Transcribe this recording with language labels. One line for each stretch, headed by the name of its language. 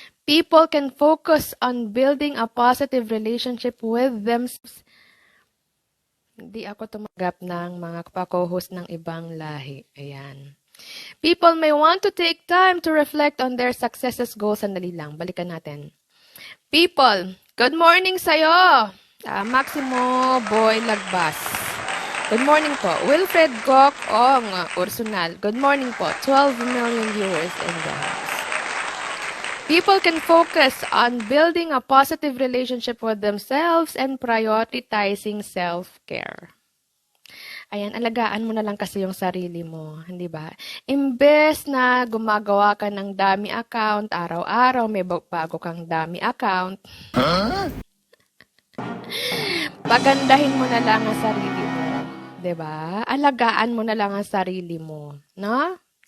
English: People can focus on building a positive relationship with themselves.
Filipino: Hindi ako tumanggap ng mga pa-co-host ng ibang lahi. Ayan.
English: People may want to take time to reflect on their successes, goals,
Filipino: sandali lang. Balikan natin.
English: People, good morning
Filipino: sa'yo.
English: Maximo Boy Lagbas. Good morning po. Wilfred Gok Ong Ursunal. Good morning po. 12 million viewers in the house. People can focus on building a positive relationship with themselves and prioritizing self-care.
Filipino: Ayan, alagaan mo na lang kasi yung sarili mo, hindi ba? Imbes na gumagawa ka ng dami account, araw-araw may bago kang dami account, pagandahin mo na lang ang sarili mo, di ba? Alagaan mo na lang ang sarili mo, no?